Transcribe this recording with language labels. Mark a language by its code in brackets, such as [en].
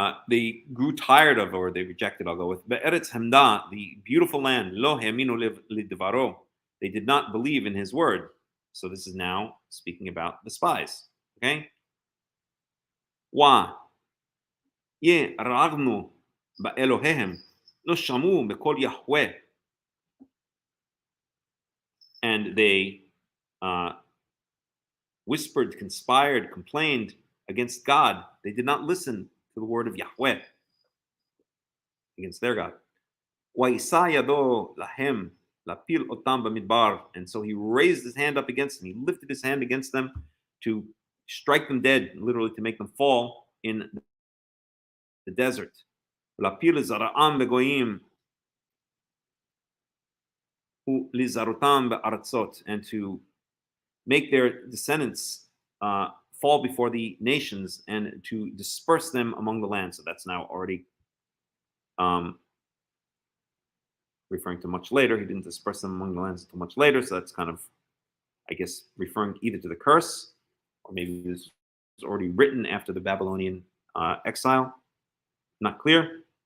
[en] They grew tired of, or they rejected. I'll go with [he] Be'eretz Hamda, [en] the beautiful land. [he] Lo heminu lidvaro. [en] They did not believe in his word. So this is now speaking about the spies. Okay. [he] ירענו באלוהיהם, לא שמעו בקול יהוה. [en] And they whispered, conspired, complained against God. They did not listen to the word of Yahweh against their God. [he] ויישא ידו להם להפיל אותם במדבר. [en] And so he raised his hand up against them. He lifted his hand against them to strike them dead, literally to make them fall in the desert. [he] ולהפיל זרעם בגויים ולזרותם בארצות. [en] And to make their descendants fall before the nations and to disperse them among the land. So that's now already referring to much later. He didn't disperse them among the lands until much later. So that's kind of, I guess, referring either to the curse or maybe this was already written after the Babylonian exile. Not clear.